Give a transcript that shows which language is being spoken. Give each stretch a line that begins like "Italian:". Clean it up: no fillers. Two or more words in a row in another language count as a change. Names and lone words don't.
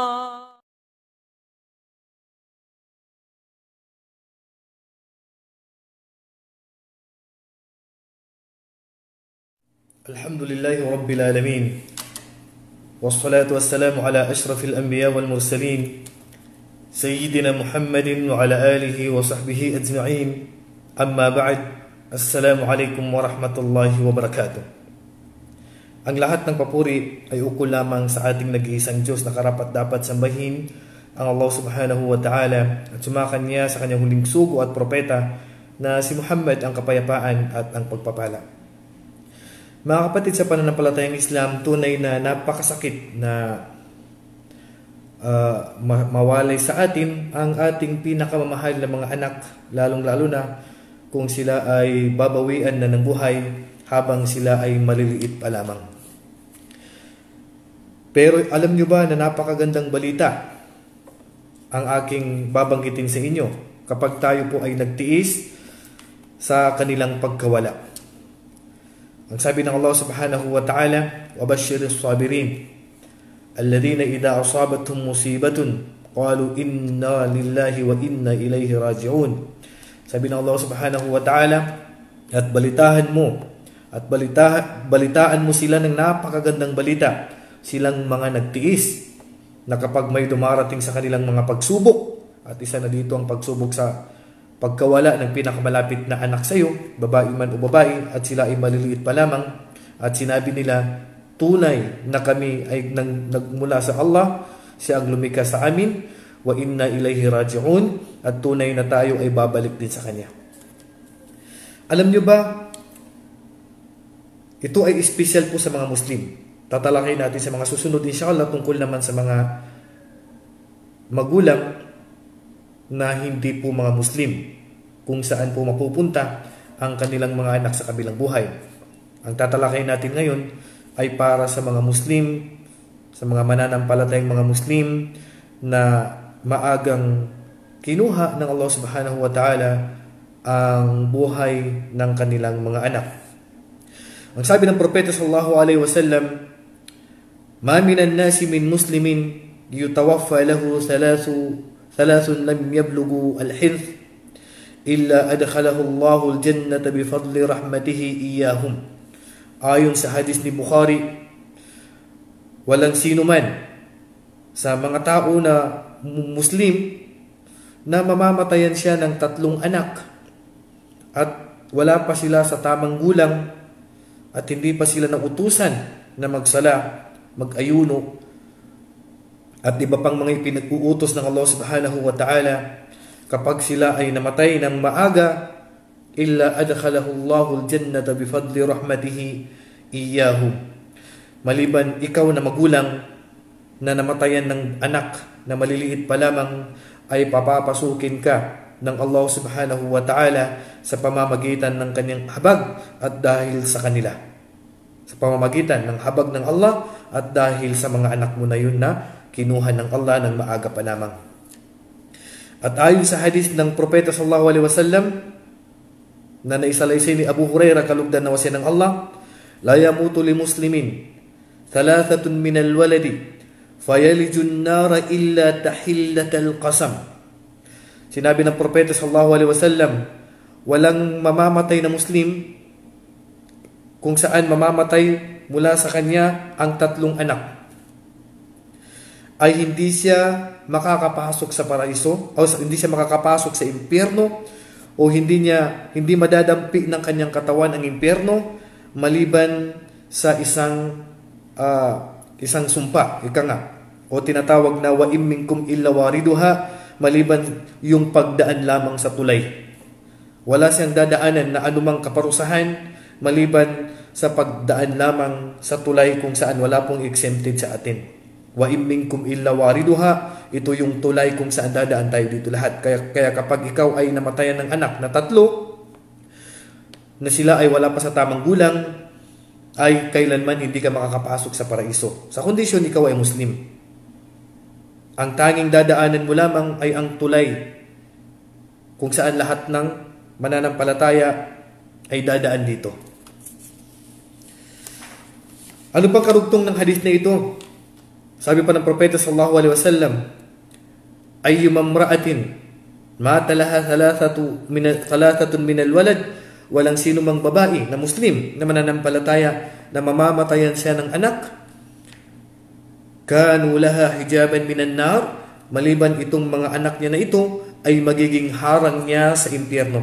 Arabic: الحمد لله رب العالمين والصلاة والسلام على أشرف الأنبياء والمرسلين سيدنا محمد وعلى آله وصحبه أجمعين. أما بعد, السلام عليكم ورحمة الله وبركاته.
Filipino: Ang lahat ng papuri ay ukol lamang sa ating nag-iisang Diyos na karapat-dapat sambahin, ang Allah
Arabic: سبحانه وتعالى,
Filipino: at sumakan niya sa kanyang huling sugo at propeta na si Muhammad, ang kapayapaan at ang pagpapala. Mga kapatid, sa pananampalatayang Islam, tunay na napakasakit na mawalay sa atin ang ating pinakamamahal na mga anak, lalong-lalo na kung sila ay babawian na ng buhay habang sila ay maliliit pa lamang. Pero alam nyo ba na napakagandang balita ang aking babanggitin sa inyo kapag tayo po ay nagtiis sa kanilang pagkawala? Ang sabi ng
Arabic: الله سبحانه وتعالى, وَبَشِّرِ الصَّابِرِينَ الَّذِينَ إِذَا أَصَابَتْهُمْ مُصِيبَةٌ قَالُوا إِنَّا لِلَّهِ وَإِنَّا إِلَيْهِ رَاجِعُونَ.
Filipino: Sabi ng Allah
Arabic: سبحانه وتعالى,
Filipino: at balitaan mo sila ng napakagandang balita, silang mga nagtiis, na kapag may dumarating sa kanilang mga pagsubok, at isa na dito ang pagsubok sa pagkawala ng pinakamalapit na anak sa iyo, babae man o babae, at sila ay maliliit pa lamang, at sinabi nila, tunay na kami ay nagmula sa Allah, siya ang lumikha sa amin,
Arabic: وإنا إليه راجعون,
Filipino: at tunay na tayo ay babalik din sa Kanya. Alam nyo ba, ito ay espesyal po sa mga Muslim. Tatalakay natin sa mga susunod inshallah tungkol naman sa mga magulang na hindi po mga Muslim, kung saan po mapupunta ang kanilang mga anak sa kabilang buhay. Ang tatalakay natin ngayon ay para sa mga Muslim, sa mga mananampalatayang mga Muslim na maagang kinuha ng Allah
Arabic: سبحانه وتعالى
Filipino: ang buhay ng kanilang mga anak. Ang sabi ng Propeta
Arabic: صلى الله عليه وسلم، ما من الناس من مسلم يتوفى له ثلاث لم يبلغوا الحنث إلا أدخله الله الجنة بفضل رحمته إياهم."
Filipino: Ayon sa hadis ni Bukhari, walang sino man sa mga tao na Muslim na mamamatayan siya ng 3 anak at wala pa sila sa tamang gulang at hindi pa sila nautusan na magsala, mag-ayuno at iba pang mga ipinag-uutos ng Allah
Arabic: سبحانه وتعالى.
Filipino: Kapag sila ay namatay ng maaga,
Arabic: إلا أدخله الله الجنة بفضل رحمته إياه.
Filipino: Maliban ikaw na magulang na namatayan ng anak na maliliit pa lamang, ay papapasukin ka ng Allah
Arabic: سبحانه وتعالى
Filipino: sa pamamagitan ng kanyang habag at dahil sa kanila. Sa pamamagitan ng habag ng Allah at dahil sa mga anak mo na yun na kinuha ng Allah ng maaga pa lamang. At ayon sa hadis ng Propeta
Arabic: صلى الله عليه وسلم
Filipino: na naisalaysay ni Abu Hurairah, kalugdan na wasiya ng Allah,
Arabic: لا يموت لمسلم ثلاثة من الولد فيلج النار إلا تحلة القسم.
Filipino: Sinabi ng Propeta
Arabic: صلى الله عليه وسلم,
Filipino: walang mamamatay na Muslim kung saan mamamatay mula sa kanya ang 3 anak, ay hindi siya makakapasok sa paraiso, o hindi siya makakapasok sa impyerno, o hindi madadampi ng kanyang katawan ang impyerno maliban sa isang sumpa, ika nga, o tinatawag na
Arabic: وإن منكم إلا واردها,
Filipino: maliban yung pagdaan lamang sa tulay. Wala siyang dadaanan na anumang kaparusahan maliban sa pagdaan lamang sa tulay, kung saan wala pong exempted sa atin.
Arabic: وإن منكم إلا واردها,
Filipino: ito yung tulay kung saan dadaan tayo dito lahat. Kaya kapag ikaw ay namatayan ng anak na 3 na sila ay wala pa sa tamang gulang, ay kailanman hindi ka makakapasok sa paraiso, sa kondisyon ikaw ay Muslim. Ang tanging dadaanan mo lamang ay ang tulay kung saan lahat ng mananampalataya ay dadaan dito. Ano pang karugtong ng hadith na ito? Sabi pa ng propeta
Arabic: صلى الله عليه وسلم، أيما امرأة مات لها ثلاثة من الولد,
Filipino: walang sino mang babae na muslim na mananampalataya na mamamatayan siya ng anak,
Arabic: كانوا لها حجابا من النار,
Filipino: maliban itong mga anak niya na ito ay magiging harang niya sa impyerno.